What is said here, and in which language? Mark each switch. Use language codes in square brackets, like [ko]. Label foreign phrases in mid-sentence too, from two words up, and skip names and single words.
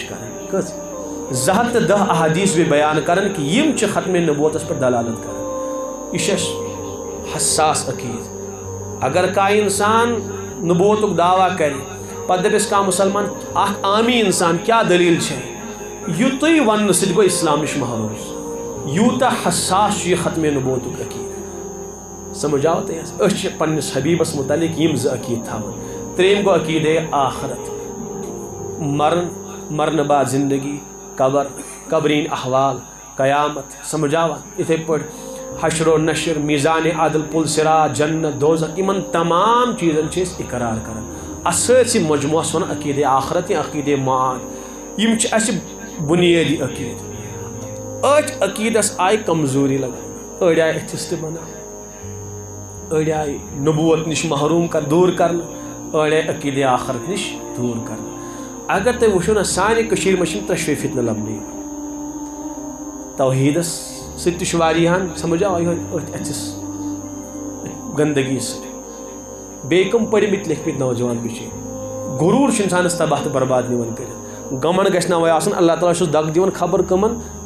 [ks] کران کٔژ 210 احادیث بیٚیہِ بیان کران کہ یِم چھِ ختمِ نبوتس پٮ۪ٹھ دلالت کران یہ چھُ اَسہِ حساس عقیٖد اگر کانٛہہ انسان نبوتُک دعویٰ کرِ پتہٕ دپٮ۪س کانٛہہ مُسلمان اکھ عامی انسان کیٛاہ دلیٖل چھےٚ یُتُے وننہٕ سۭتۍ گوٚو اسلام نِش محروٗم یوٗتاہ حساس چھُ یہِ ختمِ نبوتُک عقیٖد سمجھ آو تۄہہِ أسۍ چھِ پننِس حبیٖبس متعلق یِم زٕ عقیٖد تھاوان ترٛیٚیِم گوٚو عقیٖدے آخرت مرن مرنہٕ بعد زندگی قبر قبرین احوال قیامت سمجھ آوا یِتھَے پٲٹھۍ حشر و نشر میزان عدل پُل صراط جنت دوزخ یِمن تمام چیٖزن چھِ أسۍ اقرار کران اتھ سٲرسٕے مجموعس وَنان عقیٖدے آخرت یا عقیٖدے معاد یِم چھِ اَسہِ بُنیٲدی عقیٖد أتھۍ عقیٖدس آیہِ کمزوٗری لگان أڑۍ آیہِ أتھِس تہِ بنان أڑۍ آیہِ نبوت نِش محروٗم دوٗر کرنہٕ أڑۍ آیہِ عقیٖدے آخرت نِش دوٗر کرنہٕ اگر تُہۍ وٕچھو نا سانہِ کٔشیٖرِ منٛز چھِ ترٛٮ۪شوَے فتنہٕ لبنہٕ یِوان توحیٖدس سۭتۍ تہِ چھُ واریاہن سمجھ آو یِہوٚے أتھۍ اَتھِس گندگی سۭتۍ بیٚیہِ کٕم پٔرمٕتۍ لیکھمٕتۍ نوجوان بِچٲرۍ غروٗر چھُ انسانس تباہ تہٕ برباد نِوان کٔرِتھ گمنڈ گژھِ نہٕ وۄنۍ آسُن اللہ تعالیٰ چھُس دگ دِوان خبر کٕمن